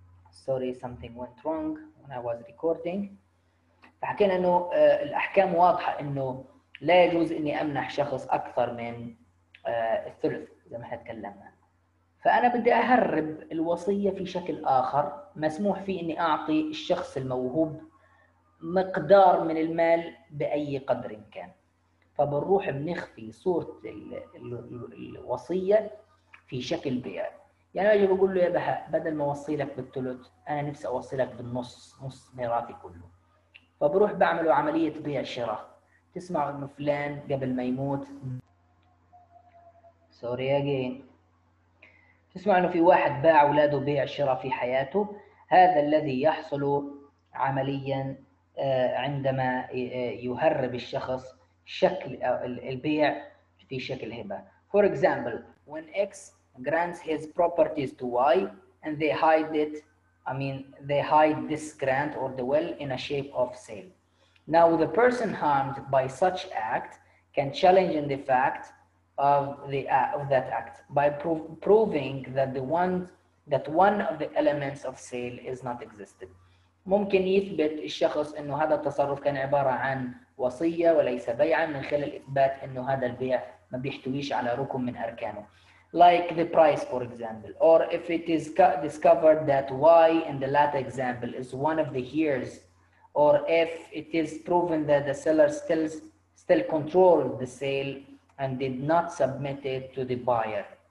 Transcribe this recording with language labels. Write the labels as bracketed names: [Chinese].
[English] Sorry, something went wrong when I was recording. [Arabic] فحكينا إنه الأحكام واضحة إنه لا يجوز إني أمنح شخص أكثر من الثلث زي ما احنا تكلمنا. فأنا بدي أهرب الوصية في شكل آخر، مسموح فيه إني أعطي الشخص الموهوب مقدار من المال بأي قدر كان. فبنروح بنخفي صورة الوصية في شكل بيع. يعني أجي بقول له يا بهاء، بدل ما أوصي لك بالثلث أنا نفسي أوصي لك بالنص، نص ميراثي كله. فبروح بعمله عملية بيع شراء. تسمعوا إنه فلان قبل ما يموت، [English] sorry again, [Arabic] تسمع إنه في واحد باع أولاده بيع شراء في حياته. هذا الذي يحصل عمليا عندما يهرب الشخص شكل البيع في شكل هبة. [English] For example, when X grants his properties to Y and they hide it, they hide this grant or the will in a shape of sale. Now the person harmed by such act can challenge in the fact of that act by proving that one of the elements of sale is not existed. [Arabic] ممكن يثبت الشخص انه هذا التصرف كان عبارة عن وصية وليس بيعا من خلال اثبات انه هذا البيع ما بيحتويش على ركن من اركانه. [English] like the price, for example, or if it is discovered that Y in the latter example is one of the years, or if it is proven that the seller still controlled the sale and did not submit it to the buyer.